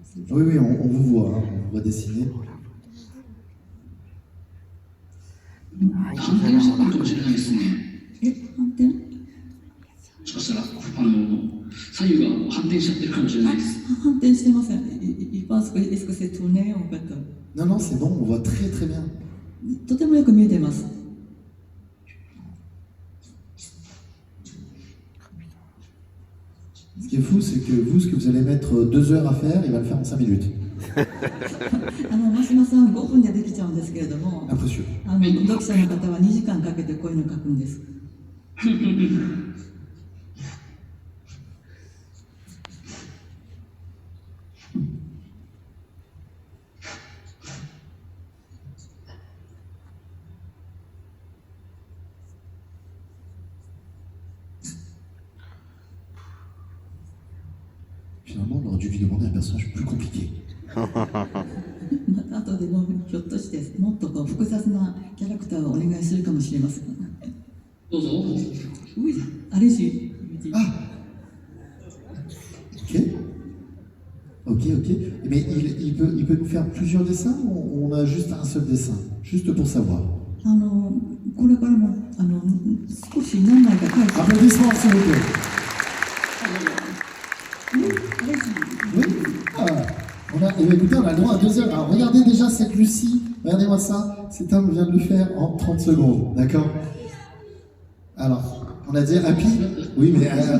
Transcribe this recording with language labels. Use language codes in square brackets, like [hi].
[fr] Oui, oui, on vous voit, hein, on voit dessiner. [ja] 反転しちゃったのかもしれないですね。反転もしかしたら左右が反転しちゃってるかもしれないです。反転してません。 [fr] Il pense que est-ce que c'est tourné en fait. Non, non, c'est bon, on voit très très bien. [ja] とてもよく見えています。 [fr] Ce qui est fou, c'est que vous, ce que vous allez mettre 2 heures à faire, il va le faire en 5 minutes. [ja] 真島さん5分でできちゃうんですけれども、 [fr] Impressionnant. [ja] 読者の方は2時間かけてこういうのを書くんです。 [fr] Finalement, on aurait dû lui demander un personnage plus compliqué. [ja] また後でもひょっとしてもっとこう複雑なキャラクターをお願いするかもしれません。どうぞ。 [fr] Oui, allez-y. Ah Ok. Ok, ok. Mais il peut nous faire plusieurs dessins ou on a juste un seul dessin? Juste pour savoir. [ja] これからも少し何枚か書いて。 [fr] Applaudissements, s'il vous plaît. Oui. Ah. Écoutez, on a le droit à 2 heures. Alors, regardez déjà cette Lucie. Regardez-moi ça. Cet homme vient de le faire en 30 secondes. D'accord? Alors, on a dit Happy. Oui, mais...